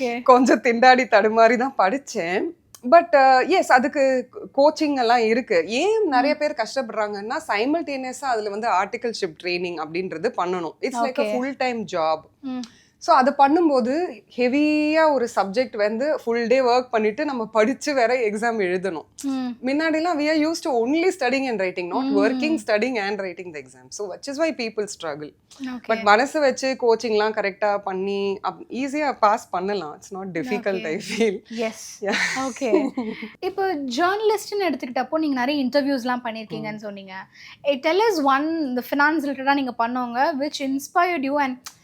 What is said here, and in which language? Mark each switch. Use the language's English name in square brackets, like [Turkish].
[Tamil] கொஞ்சம் திண்டாடி தடுமாறி தான் படித்தேன். பட் எஸ், அதுக்கு கோச்சிங் எல்லாம் இருக்கு. ஏன் நிறைய பேர் கஷ்டப்படுறாங்கன்னா, சைமல்டேனியஸா அதுல வந்து ஆர்டிகல்ஷிப் ட்ரைனிங் அப்படின்றது பண்ணணும். [English] It's like a full time job. [Tamil] So அது பண்ணும்போது ஹெவியாக ஒரு சப்ஜெக்ட் வந்து ஃபுல் டே ஒர்க் பண்ணிட்டு நம்ம படித்து வேற எக்ஸாம் எழுதணும். முன்னாடிலாம் [English] we are used to only studying and writing, not working, studying and writing the exam. So which is why people struggle. [Tamil] But மனசு வச்சு கோச்சிங்லாம் கரெக்டாக பண்ணி ஈஸியாக பாஸ் பண்ணலாம். [English] It's not difficult, I feel. Yes, okay. [Tamil] இப்போ ஜேர்னலிஸ்ட்னு எடுத்துக்கிட்டப்போ நீங்கள் நிறைய இன்டர்வியூஸ்லாம் பண்ணியிருக்கீங்கன்னு சொன்னீங்க. [English] tell us one [Tamil] இந்த ஃபினான்ஸ் ரிலேட்டடாக நீங்கள் பண்ணவங்க [English] which inspired you and